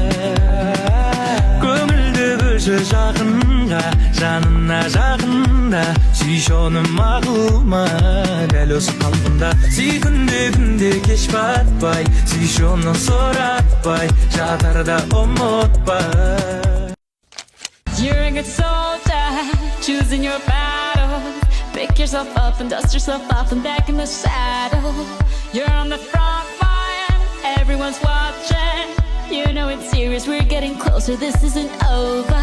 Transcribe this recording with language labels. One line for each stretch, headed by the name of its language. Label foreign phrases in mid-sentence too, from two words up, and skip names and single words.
Kazakh: Көңілді бөлші жақынға, жанына жақында, сүйші оны мақұл ма дәл осы қалпында. Сүй күнде кеш батпай, сүйші оны сұратпай, жатарда ұмытпай.
English: You're a good soldier, choosing your battle. Pick yourself up and dust yourself off and back in the saddle. You're on the front line, everyone's watching. You know it's serious, we're getting closer, this isn't over.